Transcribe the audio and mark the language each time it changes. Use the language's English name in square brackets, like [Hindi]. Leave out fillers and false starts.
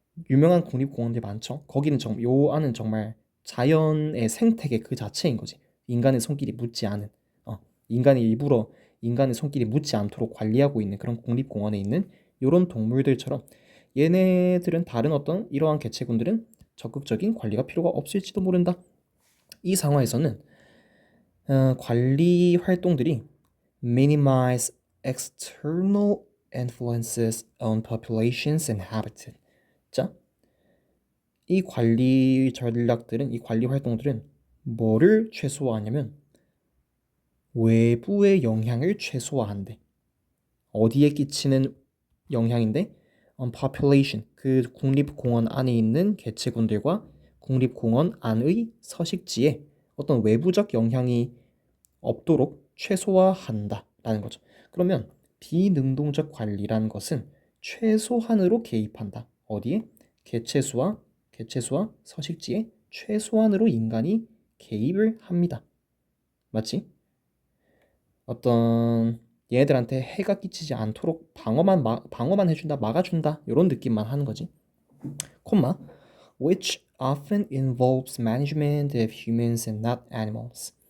[Korean] 유명한 국립공원들 많죠. 거기는 요 안은 정말 자연의 생태계 그 자체인 거지. 인간의 손길이 묻지 않은 인간이 일부러 인간의 손길이 묻지 않도록 관리하고 있는 그런 국립공원에 있는 이런 동물들처럼 얘네들은 다른 어떤 이러한 개체군들은 적극적인 관리가 필요가 없을지도 모른다. 이 상황에서는 관리 활동들이 [English] minimize external influences on populations and habitat. [Korean] 자, 이 관리 활동들은 뭐를 최소화하냐면 외부의 영향을 최소화한대. 어디에 끼치는 영향인데? population, 그 국립공원 안에 있는 개체군들과 국립공원 안의 서식지에 어떤 외부적 영향이 없도록 최소화한다라는 거죠. 그러면 비능동적 관리라는 것은 최소한으로 개입한다. 어디에? 개체수와 서식지에 최소한으로 인간이 개입을 합니다. 맞지? 어떤 얘네들한테 해가 끼치지 않도록 방어만 해준다, 막아준다 이런 느낌만 하는 거지. 콤마 which [English] often involves management of humans and not animals.